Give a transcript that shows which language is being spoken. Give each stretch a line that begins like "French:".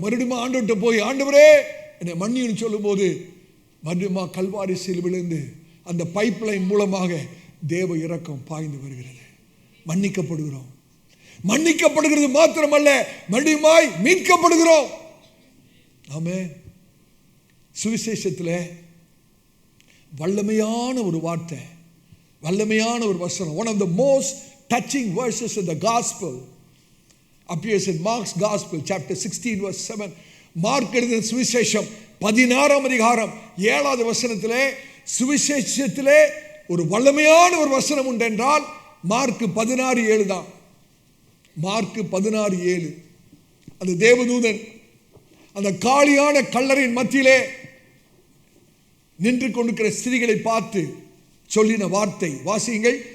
Tamil: மறுபடியும் ஆண்டவர்கிட்ட போய், ஆண்டவரே என்னை மன்னின்னு சொல்லும் போது மறுபடியும் கல்வாரி சிலுவையில் விழுந்து அந்த பைப் லைன் மூலமாக தேவ இரக்கம் பாய்ந்து வருகிறது. மன்னிக்கப்படுகிறோம். மன்னிக்கப்படுகிறது மாத்திரமல்ல, மறுபடியும் மீட்கப்படுகிறோம். ஆமென். சுவிசேஷத்தில் வல்லமையான ஒரு வார்த்தை, வல்லமையான ஒரு வசனம்,
English: one of the most touching verses in the gospel appears in Mark's gospel chapter 16 verse 7.
Tamil: Mark எழுதின சுவிசேஷம் 16ஆம் அதிகாரம் 7வது வசனத்திலே, சுவிசேஷத்திலே ஒரு வல்லமையான ஒரு வசனம் உண்டு என்றால் மார்க் 16:7 தான். மார்க் 16:7. அந்த தேவதூதன் அந்த காலியான கல்லறையின் மத்தியிலே நின்று கொண்டிருக்கிற ஸ்திரீகளை பார்த்து சொல்லின வார்த்தை. வாசியுங்கள்.